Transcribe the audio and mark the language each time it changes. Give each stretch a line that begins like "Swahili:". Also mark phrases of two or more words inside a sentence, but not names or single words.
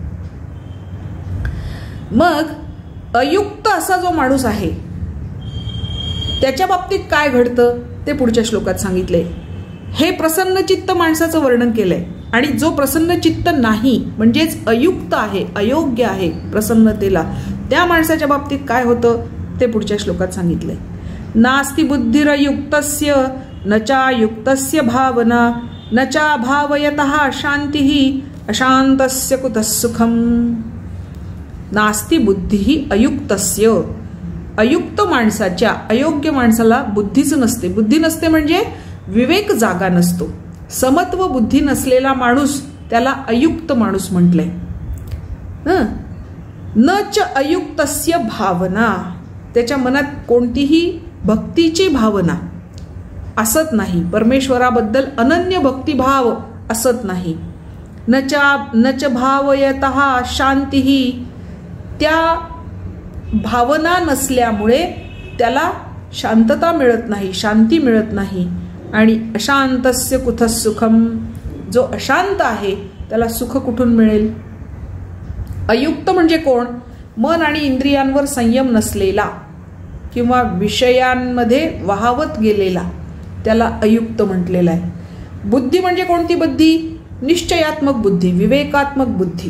Marathi: मग अयुक्त असा जो माणूस आहे त्याच्या बाबतीत काय घडतं ते पुढच्या श्लोकात सांगितले. हे प्रसन्न चित्त माणसाचं वर्णन केलंय. आणि जो प्रसन्न चित्त नाही म्हणजेच अयुक्त आहे, अयोग्य आहे प्रसन्नतेला, त्या माणसाच्या बाबतीत काय होतं ते पुढच्या श्लोकात सांगितलंय.
Sanskrit: नास्ति बुद्धिरयुक्तस्य न चायुक्तस्य भावना न चाभावयतः शांतिः अशांतस्य कुतः सुखम. नास्ति बुद्धिः अयुक्तस्य,
Marathi: अयुक्त माणसाच्या, अयोग्य माणसाला बुद्धीच नसते. बुद्धी नसते म्हणजे विवेक जागा नसतो. समत्व बुद्धी नसलेला माणूस त्याला अयुक्त माणूस म्हटलंय.
Sanskrit: न च अयुक्तस्य भावना,
Marathi: त्याच्या मनात कोणतीही भक्तीची भावना असत नाही, परमेश्वराबद्दल अनन्य भक्तिभाव असत नाही.
Sanskrit: न च भावयतः शांतिः,
Marathi: त्या भावना नसल्यामुळे त्याला शांतता मिळत नाही, शांती मिळत नाही.
Sanskrit: आणि अशांतस्य कुतः सुखम,
Marathi: जो अशांत आहे त्याला सुख कुठून मिळेल. अयुक्त म्हणजे कोण? मन आणि इंद्रियांवर संयम नसलेला किंवा विषयांमध्ये वाहवत गेलेला त्याला अयुक्त म्हटलेला आहे. बुद्धी म्हणजे कोणती बुद्धी? निश्चयात्मक बुद्धी, विवेकात्मक बुद्धी.